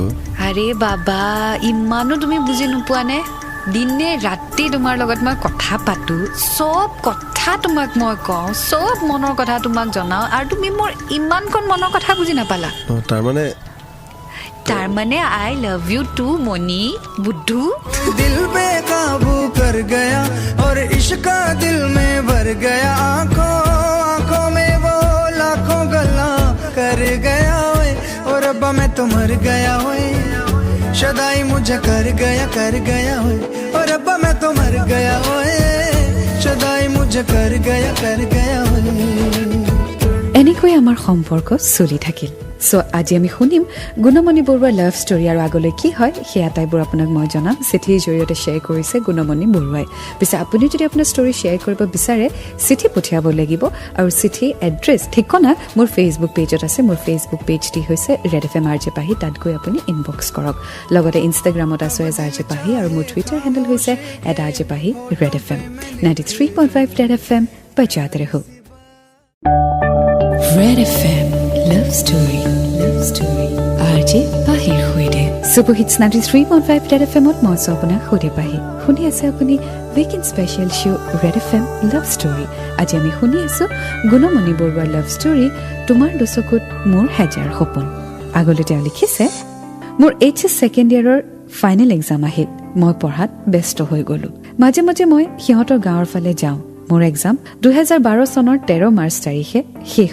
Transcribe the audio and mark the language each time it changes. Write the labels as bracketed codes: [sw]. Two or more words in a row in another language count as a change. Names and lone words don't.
[as] আৰে বাবা ইমানো তুমি বুজি নোপোৱা নে দিনে ৰাতি তোমাৰ লগত মই কথা পাতো সব কথা তোমাক মই কওঁ সব মনৰ কথা তোমাক জনাও আৰু তুমি মোৰ ইমানখন মনৰ কথা বুজি নাপালা তাৰমানে [en] I love you too [as] মনি বুদ্ধু [hi] दिल पे काबू कर गया और इश्क का दिल में भर गया आंखों में वो लाखों गल्ला कर गया ओए और रब्बा मैं तो मर गया ओए शदाई मुझे कर गया ओए और रब्बा मैं तो मर गया ओए शदाई मुझे कर गया ओए [as] এনেকৈ আমাৰ সম্পৰ্ক চলি থাকিল সো আজি আমি শুনিম গুণমণি বৰুৱাৰ [en] love story [as] আৰু আগলৈ কি হয় সেয়া টাইপৰ আপোনাক মই জনাম চিঠিৰ জৰিয়তে শ্বেয়াৰ কৰিছে গুণমণি বৰুৱাই পিছে আপুনি যদি আপোনাৰ ষ্টৰী শ্বেয়াৰ কৰিব বিচাৰে চিঠি পঠিয়াব লাগিব আৰু চিঠি এড্ৰেছ ঠিকনা মোৰ ফেচবুক পেজত আছে মোৰ ফেচবুক পেজটি হৈছে ৰেড এফ এম Rj-pahi তাত গৈ আপুনি ইনবক্স কৰক লগতে ইনষ্টাগ্ৰামত আছো এজ Rj-pahi আৰু মোৰ টুইটাৰ হেণ্ডেল হৈছে @Rj-pahi Red FM 93.5 Red FM [hi] बजाते रहो [en] Red FM love story Rj-pahi hoide Super Hits [as] 93.5 Red FM মই আপোনাক সৈতে পাহি শুনি আছে আপুনি [en] weekend special show [as] Red FM love story আজি আমি শুনি আছো গুণমণি বৰুৱাৰ [en] love story [as] তোমাৰ দুচকুত মোৰ হেজাৰ সপোন আগলৈ তেওঁ লিখিছে মোৰ HS সেকেন্ড ইয়াৰৰ [en] final exam [as] আহিল মই পঢ়াত ব্যস্ত হৈ গলো মাজে মাজে মই সিহঁতৰ গাঁৱৰ ফালে যাওঁ মোৰ এক্সাম 2012 চনৰ 13 মাৰ্চ তাৰিখে শেষ